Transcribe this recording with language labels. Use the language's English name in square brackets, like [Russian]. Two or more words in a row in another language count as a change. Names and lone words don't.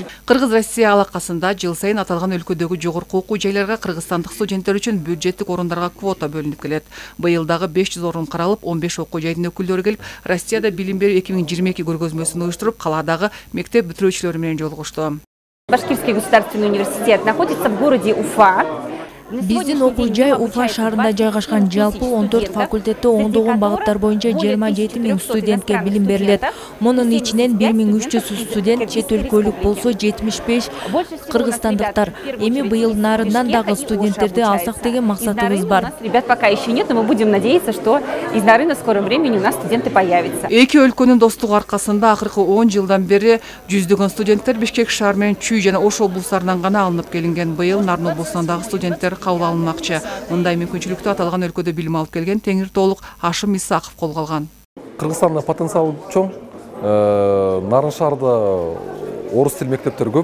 [Kyrgyz] Кыргыз-Россия алакасында жыл сайын аталган өлкөдөгү жогорку окуу жайларга кыргызстандык студенттер үчүн бюджеттик орундарга квота бөлүнүп келет. Быйыл дагы 500 орун каралып, 15 окуу жайдын өкүлдөрү келип, Россияда билим берүү 2022 көргөзмөсүн уюштуруп, каладагы мектеп бүтүрүүчүлөрү менен жолугушту. [Russian] Башкирский государственный университет находится в городе Уфа. [Kyrgyz] Биздин окуу жай Уфа шаарында жайгашкан. Жалпы 14 факультетте оңдогон багыттар боюнча 27 000 студентке билим берилет. Мунун ичинен 1300 студент чет өлкөлүк болсо 75 кыргызстандыктар. Эми быйыл нарындан дагы студенттерди алсак деген максатыбыз бар. [Russian] Ребят пока еще нет, но мы будем надеяться, что из Нарын в скором времени у нас студенты появятся. [Kyrgyz] Эки өлкөнүн достугу аркасында акыркы 10 жылдан бери жүздөгөн студенттер Бишкек шаар менен Чүй жана Ош облустарынан гана алынып келинген. Быйыл Нарын облусунан дагы студенттер кабыл алынмакчы. Мындай мүмкүнчүлүктү аталган өлкөдө билим алып келген теңир толук Ашым Исаков колго алган. Кыргызстанда потенциал чоң. Нарын шаарда орус тил мектептер көп.